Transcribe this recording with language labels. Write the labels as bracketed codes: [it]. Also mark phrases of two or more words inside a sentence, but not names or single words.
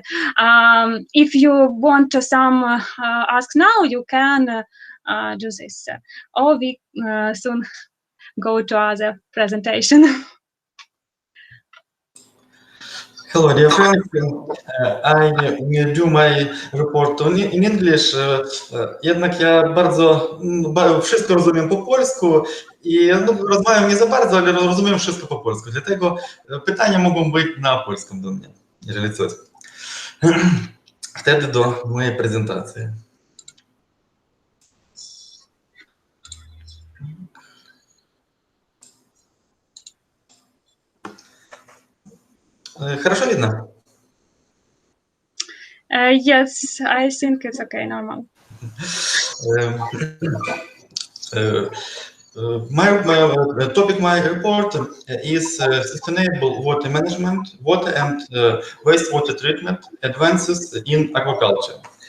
[en] If you want to some ask now, you can do this, or we soon go to other presentation. Hello, dear friends. I do my report in English. [pl] Jednak ja wszystko rozumiem po polsku i rozmawiam nie za bardzo, ale rozumiem wszystko po polsku. Dlatego pytania mogą być na polskim do mnie, jeżeli coś. Wtedy do mojej prezentacji. [ru] Хорошо видно? [en] Yes, I think it's okay, normal. My topic, my report is sustainable water management, water and wastewater treatment advances in aquaculture.